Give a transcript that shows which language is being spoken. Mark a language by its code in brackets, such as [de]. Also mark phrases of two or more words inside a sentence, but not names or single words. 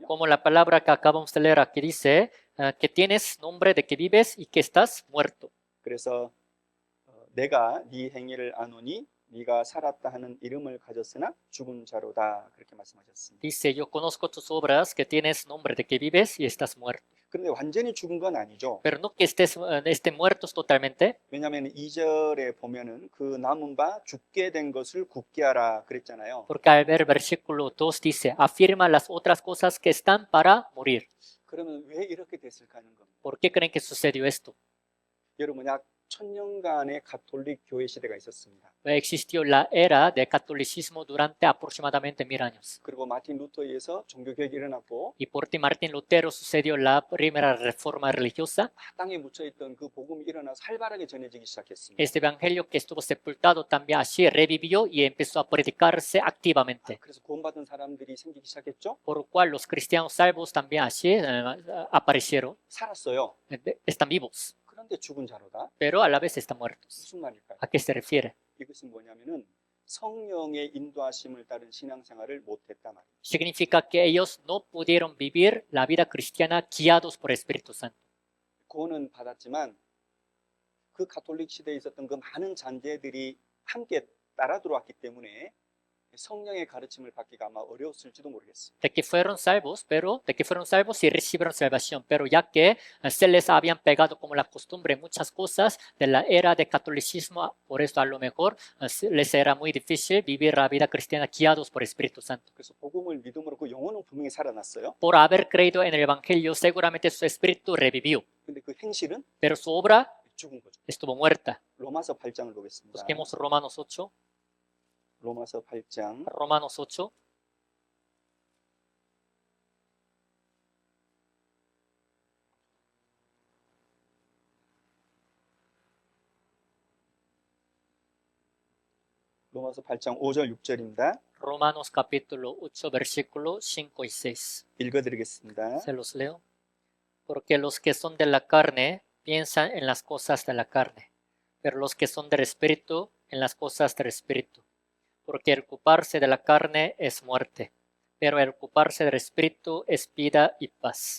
[es] Como la palabra que acabamos de leer aquí dice, que tienes nombre de que vives y que estás muerto. [ko] 그래서 내가 네 행위를 아노니 네가 살았다 하는 이름을 가졌으나 죽은 자로다 그렇게 말씀하셨습니다. [es] Dice, yo conozco tus obras, que tienes nombre de que vives y estás muerto. [ko] 그런데 완전히 죽은 건 아니죠. [es] Pero no que estés muertos totalmente, [ko] 왜냐하면 2절에 보면은 그 남은 바 죽게 된 것을 굳게 하라 그랬잖아요. [es] porque al ver versículo 2 dice, afirma las otras cosas que están para morir. [ko] 그러면 왜 이렇게 됐을까 하는 겁니다. [es] ¿Por qué creen que sucedió esto? [ko] 여러분 약 1000년간의 가톨릭 교회 시대가 있었습니다. [es] Existió la era del catolicismo durante aproximadamente 1000 años. [ko] 그리고 마틴 루터에 의해서 종교개혁이 일어났고 [es] Y por ti Martín Lutero sucedió la primera reforma religiosa. [ko] 땅에 묻혀있던 그 복음이 일어나서 활발하게 전해지기 시작했습니다. [es] Este evangelio que estuvo sepultado también así revivió y empezó a predicarse activamente. [ko] 그래서 구원받은 사람들이 생기기 시작했죠. [es] Por lo cual los cristianos salvos también así aparecieron, [ko] 살았어요. [es] están vivos, [ko] 그런데 죽은 자로다. [es] pero a la vez están muertos. [ko] 무슨 말일까요? [es] ¿A qué se refiere? [ko] 이것은 뭐냐면은 성령의 인도하심을 따른 신앙생활을 못했다 말이에요. [es] Significa que ellos no pudieron vivir la vida cristiana guiados por el Espíritu Santo. [ko] 구원은 받았지만 그 가톨릭 시대에 있었던 그 많은 잔재들이 함께 따라 들어왔기 때문에 성령의 가르침을 받기가 아마 어려웠을지도 모르겠습니다. [es] De que fueron salvos y recibieron salvación, pero ya que se les habían pegado como la costumbre muchas cosas de la era de catolicismo, por eso a lo mejor les era muy difícil vivir la vida cristiana guiados por el Espíritu Santo. [ko] 그래서 복음을 믿음으로 그 영혼은 분명히 살아났어요. [es] Por haber creído en el Evangelio, seguramente su espíritu revivió, [ko] 근데 그 행실은 [es] pero su obra [ko] 죽은 거죠. [es] estuvo muerta. [ko] 로마서 8장을 보겠습니다. [es] Busquemos Romanos 8. [ko] 로마서 8장 [es] Romanos 8. [ko] 로마서 8장 5절 6절입니다. [es] Romanos capítulo 8, versículo 5 y 6. [ko] 읽어드리겠습니다. [es] Se los leo. Porque los que son de la carne piensan en las cosas de la carne, pero los que son del Espíritu en las cosas del Espíritu. Porque el ocuparse de la carne es muerte, pero el ocuparse del Espíritu es vida y paz.